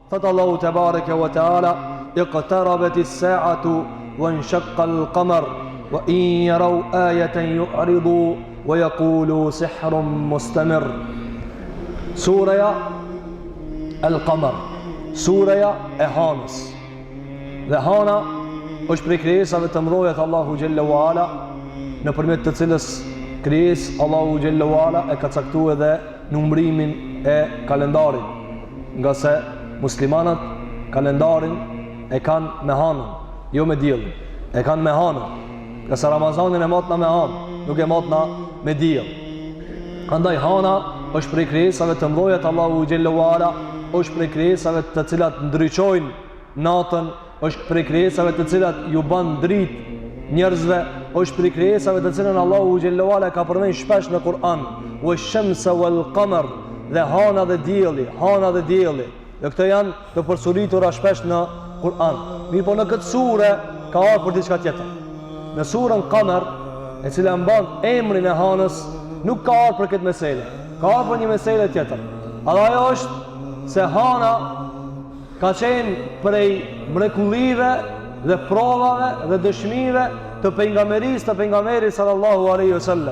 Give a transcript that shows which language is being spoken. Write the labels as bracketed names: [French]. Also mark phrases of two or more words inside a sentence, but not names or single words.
[Albanian] Thot Allahu [Arabic] تبارك وتعالى: "اقتربت الساعة وانشق القمر وإن يروا آية يعرضوا ويقولوا سحر مستمر." [Albanian] Sura Al-Qamar, sura e hanës. Dhe hana është prej krijesave të mëdha të Allahu [Arabic] جل وعلا, [Albanian] nëpërmjet të cilës krijesë Allahu [Arabic] جل وعلا [Albanian] e ka caktuar edhe numrimin e kalendarit, nga se muslimanët kalendarin e kanë me hanën, jo me diellin. E kanë me hanën. Nga se Ramazanin e matna me hanë, nuk e matna me diell. Andaj hana është prej krijesave të mëdha të Allahu [Arabic] جل وعلا, [Albanian] është prej krijesave të cilat ndriçojnë natën, është prej krijesave të cilat ju bën dritë njerëzve, është prej krijesave të cilën Allahu xhalla wa ala ka përmendur shpesh në Kur'an: [Arabic] "والشمس والقمر", [Albanian] dhe hana dhe dielli, hana dhe dielli. Dhe këto janë të përsëritura shpesh në Kur'an. Mirë, po në këtë sure ka ardhur për diçka tjetër. Në surën Qamar, e cila mban emrin e hanës, nuk ka ardhur për këtë meselë. Ka ardhur për një meselë tjetër. Ajo është se hana ka qenë prej mrekullive dhe provave dhe dëshmive të pejgamberisë të pejgamberit [Arabic] صلى الله عليه وسلم.